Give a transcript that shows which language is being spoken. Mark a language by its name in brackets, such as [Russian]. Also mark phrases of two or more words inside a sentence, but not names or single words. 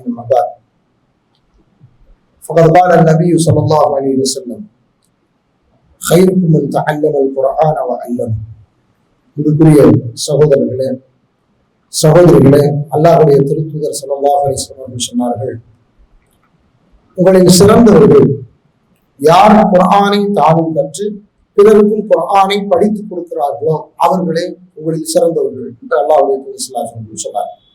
[Arabic] أما بعد فقد قال النبي صلى الله عليه وسلم خيركم من تعلم القرآن وعلمه. [Tamil] இதுக்குரிய சகோதரர்களே, அல்லாஹ்வுடைய திருத்தூதர் [Arabic] صلى الله عليه وسلم [Tamil] சொன்னார்கள், உங்களில் சிறந்தவர்கள் யார் குர்ஆனை தானும் கற்று பிறருக்கும் குர்ஆனை படித்துக் கொடுக்கிறார்களோ அவர்களே உங்களில் சிறந்தவர்கள் என்று அல்லாஹ்வுடைய தூதர் [Arabic] صلى الله عليه وسلم [Tamil] சொன்னார்.